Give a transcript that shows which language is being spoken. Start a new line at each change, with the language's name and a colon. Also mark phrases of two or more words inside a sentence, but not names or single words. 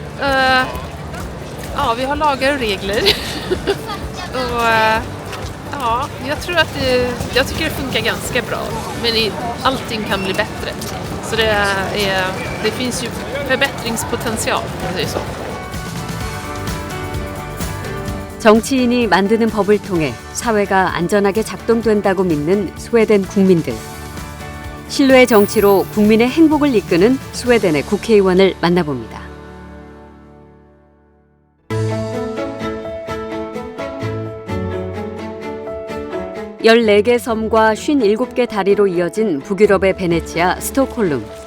Swedish: Ja, vi har lagar och regler. Och ja, jag tycker det funkar ganska bra. Men allting kan bli bättre. Så det finns ju förbättringspotential, om man säger så.
Korean: 정치인이 만드는 법을 통해 사회가 안전하게 작동된다고 믿는 스웨덴 국민들. 신뢰의 정치로 국민의 행복을 이끄는 스웨덴의 국회의원을 만나봅니다. (14개) 섬과 (57개) 다리로 이어진 북유럽의 베네치아, 스톡홀름.